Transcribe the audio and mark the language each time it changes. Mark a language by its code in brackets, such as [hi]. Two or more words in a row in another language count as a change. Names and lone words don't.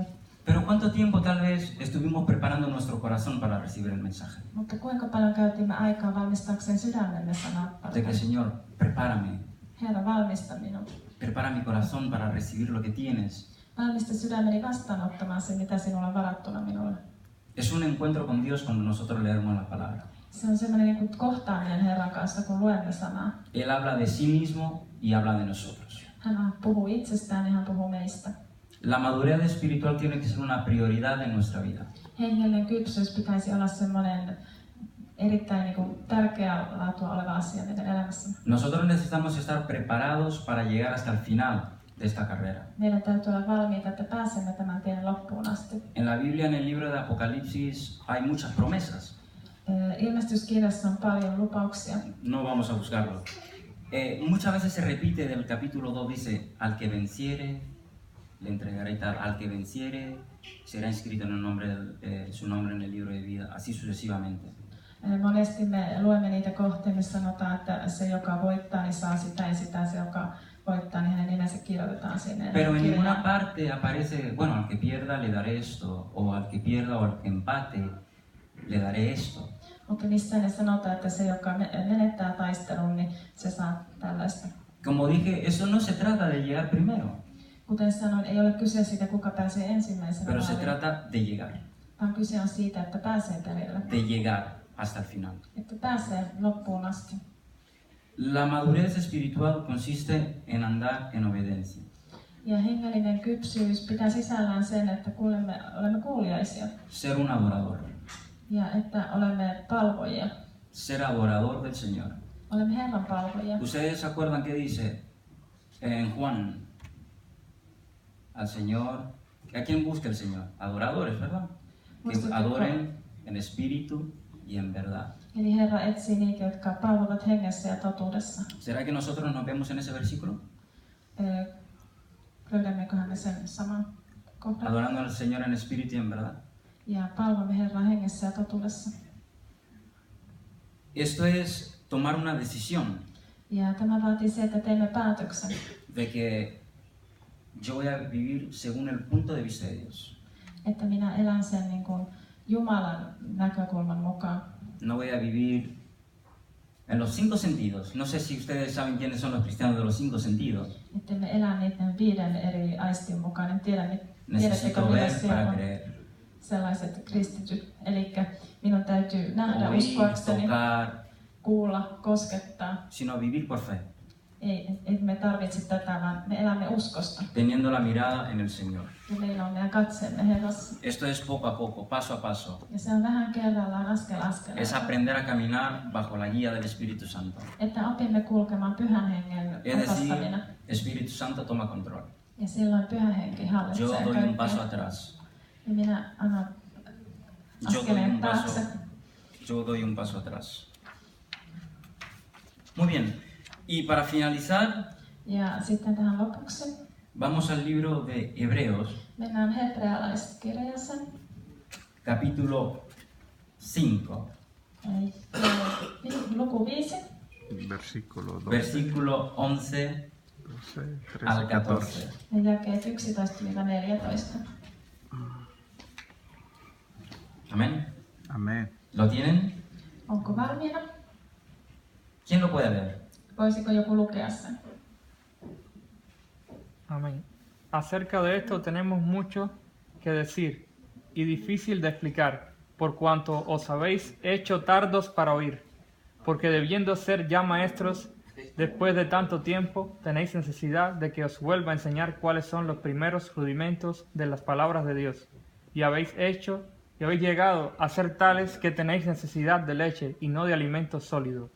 [es] Pero ¿cuánto tiempo tal vez estuvimos preparando nuestro corazón para recibir el mensaje? [fi] Mutta kuinka paljon käytimme aikaa valmistaakseen sydämemme sanaa? [es] De que, Señor, prepárame, [fi] Herra, valmista minut. [es] prepara mi corazón para recibir lo que tienes. [fi] Valmista sydämeni vastaanottamaan se, mitä sinulla on varattuna minulle. [es] Es un encuentro con Dios cuando nosotros leemos la palabra. [fi] Se on semmoinen niin kuin kohtaaminen Herran kanssa, kun luemme sanaa. [es] Él habla de sí mismo y habla de nosotros. [fi] Hän puhuu itsestään ja hän puhuu meistä. [es] La madurez espiritual tiene que ser una prioridad en nuestra vida. [fi] Hengellinen kypsyys pitäisi olla semmoinen erittäin niin kuin tärkeä laatua oleva asia meidän elämässä. [es] Nosotros necesitamos estar preparados para llegar hasta el final de esta carrera. [fi] Meidän täytyy olla valmiita, että pääsemme tämän tien loppuun asti. [es] En la Biblia, en el libro de Apocalipsis, hay muchas promesas. [fi] Ilmestyskirjassa on paljon lupauksia. [es] No vamos a buscarlo. Muchas veces se repite del capítulo 2, dice, al que venciere, le entregaré tal, al que venciere, será inscrito en el nombre su nombre en el libro de vida, así sucesivamente. [fi] Monesti me luemme niitä kohtia, missä sanotaan, että se, joka voittaa, niin saa sitä ja sitä, se, joka voittaa, niin hänen nimensä kirjoitetaan sinne. [es] Pero en ninguna parte aparece, bueno, al que pierda le daré esto, o al que pierda o al que empate le daré esto. [fi] Mutta missään ei sanota, että se, joka menettää taistelun, niin se saa tällaista. [es] Como dije, eso no se trata de llegar primero, [fi] Kuten sanoin, ei ole kyse siitä, kuka pääsee ensimmäisenä [es] pero se [fi] maaliin, [es] trata de llegar, [fi] vaan kyse on siitä, että pääsee perille, [es] de llegar hasta el final. [fi] että pääsee loppuun asti. [es] La madurez espiritual consiste en andar en obediencia. [fi] Ja hengellinen kypsyys pitää sisällään sen, että olemme kuuliaisia [es] Ser un adorador. [fi] ja että olemme palvojia. [es] Ser adorador del Señor. [fi] Olemme Herran palvojia. [es] ¿Ustedes se acuerdan qué dice en Juan? Al Señor. ¿A quién busca el Señor? Adoradores, ¿verdad? Que adoren en espíritu y en verdad. [fi] Eli Herra etsii niitä, jotka palvovat hengessä ja totuudessa. [es] ¿Será que nosotros nos vemos en ese versículo? [fi] Löydämmeköhän me sen saman kohdan? [es] Adorando al Señor en espíritu y en verdad. [fi] Ja palvomme Herran hengessä ja totuudessa. [es] Esto es tomar una decisión [fi] Ja tämä vaatii se, että teemme päätöksen, [es] de que yo voy a vivir según el punto de vista de Dios. [fi] että minä elän sen niin kuin Jumalan näkökulman mukaan. [es] No voy a vivir en los 5 sentidos. No sé si ustedes saben quiénes son los cristianos de los 5 sentidos. [fi] Että me elää niiden 5 eri aistin mukaan. En tiedä, tiedättekö [es] Necesito ver [fi] millaisia [es] para [fi] on [es] creer. [fi] sellaiset kristityt. Eli minun täytyy nähdä [es] Oír, [fi] uskoakseni, [es] tocar, [fi] kuulla, koskettaa, [es] sino vivir por fe. [fi] Ei me tarvitse tätä, vaan me elämme uskosta. [es] teniendo la mirada en el Señor. [fi] Ja meillä on meidän katseemme Herrassa. [es] Esto es poco a poco, paso a paso. [fi] Ja se on vähän kerrallaan, askel askeleen. [es] Es aprender a caminar bajo la guía del Espíritu Santo. [fi] Että opimme kulkemaan Pyhän Hengen [es] Es decir, [fi] opastamina. [es] Espíritu Santo toma control. [fi] Ja silloin Pyhä Henki [es] Yo [fi] hallitsee [es] doy un paso [fi] kaikkea. [es] atrás. [fi] Ja minä annan [es] Yo doy [fi] askeleen [es] un paso, [fi] taakse. [es] yo doy un paso atrás. Muy bien. Y para finalizar, [fi] Ja sitten tähän lopuksi [es] vamos al libro de Hebreos, [fi] mennään hebrealaiskirjaan. [es] capítulo 5, [fi] Luku 5, [es] Versículo 12, versículo 11 12, 13, al 14. 14. [fi] ja jakeet 11-14. [es] Amén. Amén. ¿Lo tienen? [fi] Onko valmiina? [es] ¿Quién lo puede ver? [fi] Voisiko joku lukea sen? [es] Amén. Acerca de esto tenemos mucho que decir y difícil de explicar, por cuanto os habéis hecho tardos para oír, porque debiendo ser ya maestros, después de tanto tiempo, tenéis necesidad de que os vuelva a enseñar cuáles son los primeros rudimentos de las palabras de Dios, y habéis llegado a ser tales que tenéis necesidad de leche y no de alimento sólido.